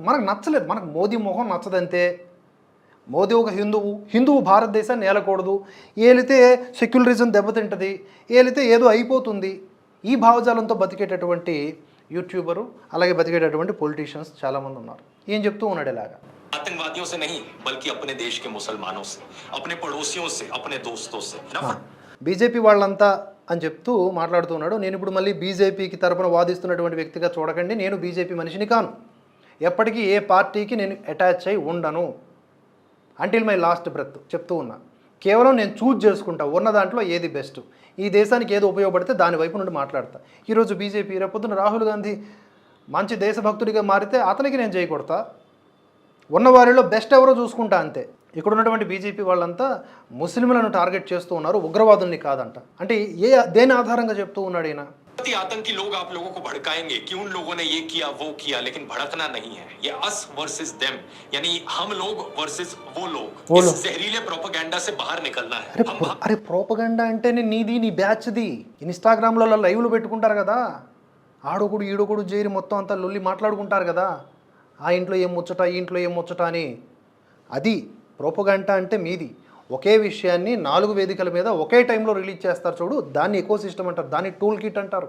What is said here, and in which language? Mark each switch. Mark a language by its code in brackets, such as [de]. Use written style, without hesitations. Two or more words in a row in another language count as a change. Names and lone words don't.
[te] మనకు నచ్చలేదు, మనకు మోదీ మొహం నచ్చదంతే. మోదీ ఒక హిందువు భారతదేశాన్ని ఏలకూడదు, ఏలితే సెక్యులరిజం దెబ్బతింటుంది, ఏలితే ఏదో అయిపోతుంది. ఈ భావజాలంతో బతికేటటువంటి యూట్యూబరు, అలాగే బతికేటటువంటి పొలిటీషియన్స్ చాలామంది ఉన్నారు. ఏం చెప్తూ ఉన్నాడు ఇలాగా? [hi] आतंकवादियों से नहीं बल्कि अपने देश के मुसलमानों से, अपने पड़ोसियों से, अपने दोस्तों से. [te] బీజేపీ వాళ్ళంతా అని చెప్తూ మాట్లాడుతున్నాడు. నేను ఇప్పుడు మళ్ళీ బీజేపీకి తరపున వాదిస్తున్నటువంటి వ్యక్తిగా చూడకండి, నేను బీజేపీ మనిషిని కాను, ఎప్పటికీ ఏ పార్టీకి నేను అటాచ్ అయి ఉండను, [en] until my last breath [te] చెప్తూ ఉన్నా. కేవలం నేను చూజ్ చేసుకుంటా ఉన్న దాంట్లో ఏది బెస్ట్, ఈ దేశానికి ఏది ఉపయోగపడితే దాని వైపు నుండి మాట్లాడతా. ఈరోజు బీజేపీ, రేపొద్దున రాహుల్ గాంధీ మంచి దేశభక్తుడిగా మారితే అతనికి నేను చేయకూడతా. ఉన్న వారిలో బెస్ట్ ఎవరో చూసుకుంటా అంతే. ఇక్కడ ఉన్నటువంటి బీజేపీ వాళ్ళంతా ముస్లింలను టార్గెట్ చేస్తూ ఉన్నారు, ఉగ్రవాదుల్ని కాదంట. అంటే దేని ఆధారంగా చెప్తూ ఉన్నాడు ఈయన? [hi] आतंकी लोग आप लोगों को भड़काएंगे कि उन लोगों ने ये किया वो किया, लेकिन भड़कना नहीं है. ये [en] us versus them, [hi] यानी हम लोग वर्सेस वो लोग. इस जहरीले प्रोपेगेंडा से बाहर निकलना है. [te] అరే ప్రోపగండా అంటేనే నీది, నీ బ్యాచ్ది. ఇన్స్టాగ్రామ్లో లైవ్లు పెట్టుకుంటారు కదా, ఆడొకడు ఈడొకడు చేరి మొత్తం అంతా లొల్లి మాట్లాడుకుంటారు కదా, ఆ ఇంట్లో ఏం ముచ్చట, ఈ ఇంట్లో ఏం ముచ్చట అని. అది ప్రోపగండా అంటే మీది. ఒకే విషయాన్ని 4 వేదికల మీద ఒకే టైంలో రిలీజ్ చేస్తారు చూడు, దాన్ని ఎకో సిస్టమ్ అంటారు, దాన్ని టూల్ కిట్ అంటారు.